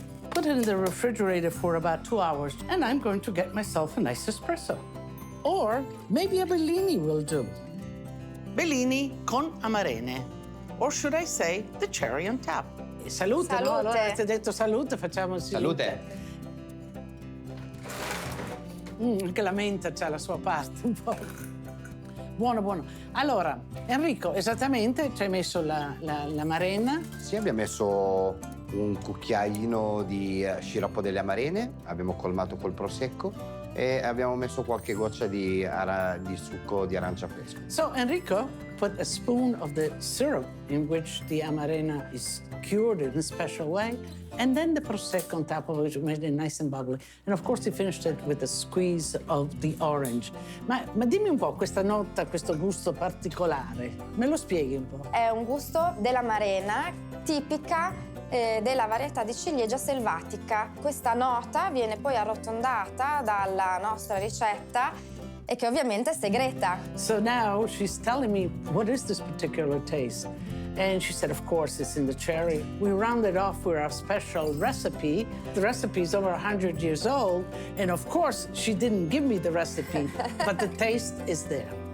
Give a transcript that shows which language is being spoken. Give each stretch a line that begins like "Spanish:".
English: Put it in the refrigerator for about 2 hours, and I'm going to get myself a nice espresso. Or maybe a Bellini will do. Bellini con Amarene. Or should I say, the cherry on top.
Italian: Salute, Salute. no? Allora avete detto salute, facciamo sì. Salute. Anche la menta c'ha la sua parte un po'. Buono, buono. Allora, Enrico, esattamente ci hai messo la marena? Sì, abbiamo messo un cucchiaino di sciroppo delle amarene, abbiamo colmato col prosecco e abbiamo messo qualche goccia di succo di arancia fresco.
English: So, Enrico put a spoon of the syrup in which the amarena is cured in a special way, and then the prosecco on top of it made it nice and bubbly. And of course, he finished it with a squeeze of the orange.
Italian: Ma dimmi un po', questa nota, questo gusto particolare, me lo spieghi un po'? È un gusto dell'amarena tipica della varietà di ciliegia selvatica. Questa nota viene poi arrotondata dalla nostra ricetta e che ovviamente è segreta.
English: So now she's telling me, what is this particular taste? And she said, of course, it's in the cherry. We rounded off with our special recipe. The recipe is over 100 years old. And of course, she didn't give me the recipe, but the taste is there.